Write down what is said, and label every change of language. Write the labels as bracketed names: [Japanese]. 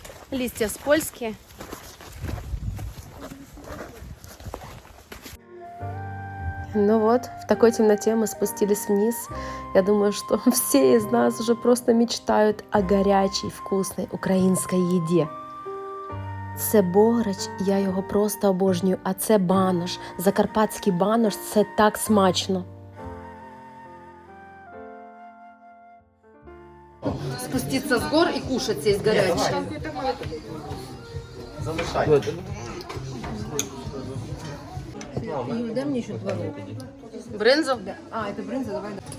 [Russian] Листья спольские. Ну вот, в такой темноте мы спустились вниз. Я думаю, что все из нас уже просто мечтают о горячей, вкусной [Ukrainian] українській їді. Це бограч, я його просто обожнюю, а це банош. Закарпатський банош – це так смачно. [Russian] Спуститься с гор и кушать здесь горячее. [Ukrainian] Залишай. [Russian] Юль, дай мне еще творог. Брынзу? Да. А, это брынза, давай.